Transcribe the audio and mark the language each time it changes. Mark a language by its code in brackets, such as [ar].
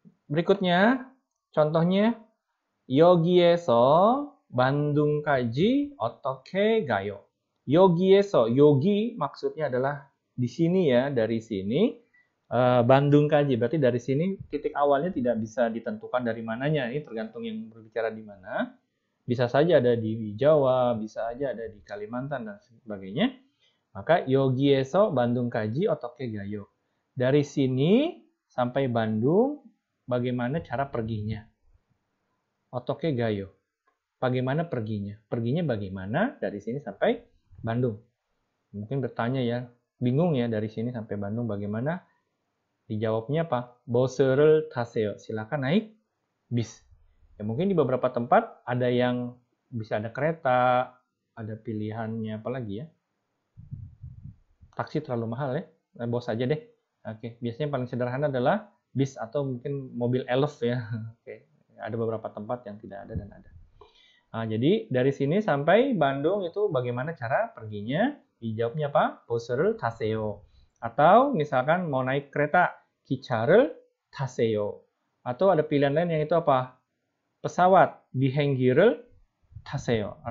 [id] Berikutnya, contohnya [ko] 여기에서 bandung까지 어떻게 가요? [id] 여기에서, yogi maksudnya adalah di sini ya, dari sini. bandung까지 berarti dari sini titik awalnya tidak bisa ditentukan dari mananya. Ini tergantung yang berbicara di mana. Bisa saja ada di Jawa, bisa saja ada di Kalimantan dan sebagainya. [ko] Maka 여기에서 bandung까지 어떻게 가요? [id] Dari sini sampai Bandung, bagaimana cara perginya? [ko] 어떻게 가요? [id] Bagaimana perginya? Perginya bagaimana dari sini sampai Bandung? Mungkin bertanya ya, bingung ya dari sini sampai Bandung bagaimana? Dijawabnya apa? [ko] 버스를 타세요. [id] Silakan naik bis. Ya mungkin di beberapa tempat ada yang bisa ada kereta, ada pilihannya apa lagi ya? Taksi terlalu mahal ya. Bos aja deh. Oke, biasanya paling sederhana adalah bis atau mungkin mobil elf ya. Oke, ada beberapa tempat yang tidak ada dan ada. Nah, jadi dari sini sampai Bandung itu bagaimana cara perginya? Dijawabnya apa? [ko] 버스를 타세요. [id] Atau misalkan mau naik kereta, [ko] 기차를 타세요. [id] Atau ada pilihan lain yang itu apa? Pesawat, [ko] 비행기를 타세요.